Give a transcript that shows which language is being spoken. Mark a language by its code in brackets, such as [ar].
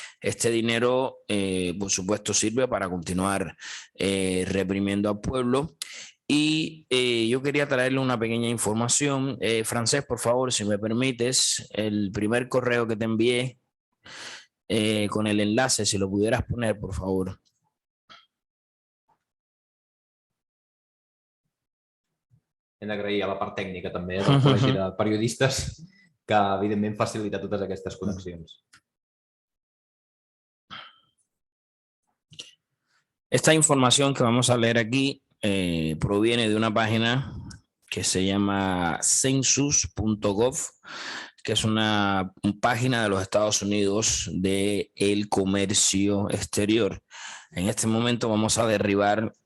[es] Este dinero, por supuesto, sirve para continuar reprimiendo al pueblo. Y yo quería traerle una pequeña información. Francés, por favor, si me permites, el primer correo que te envié con el enlace, si lo pudieras poner, por favor. [ca] Hem d'agrair a la part tècnica també del Col·legi de Periodistes, que evidentment facilita totes aquestes connexions. [es] Esta información que vamos a leer aquí proviene de una página que se llama census.gov, que es una página de los Estados Unidos de el comercio exterior. En este momento vamos a derribar